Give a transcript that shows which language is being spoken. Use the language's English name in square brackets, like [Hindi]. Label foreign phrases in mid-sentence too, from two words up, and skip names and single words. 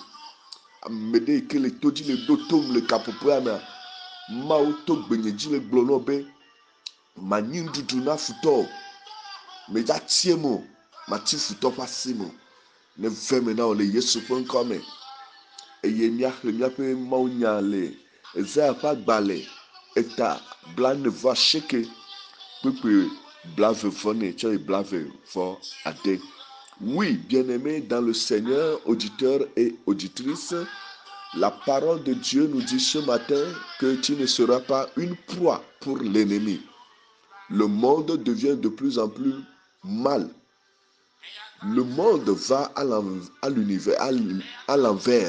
[Ewe] Ame ɖe yi ke le to dzi le ɖo tom le kaƒoƒea mea, Mawu to gbenye dzi le gblɔ nɔ be manyi nuɖuɖu na futɔ, medzatie mo, mati futɔ ƒe asi mo, ne ve me na wo le Yesu ƒe ŋkɔ me. Eye míaxlẽ míaƒe mawunya le Ezaya ƒe agbalẽ eta 49 kpukpu 24 tsɔ yi 21. [French] Oui, bien-aimés dans le Seigneur, auditeurs et auditrices, la parole de Dieu nous dit ce matin que tu ne seras pas une proie pour l'ennemi. Le monde devient de plus en plus mal. Le monde va à l'envers.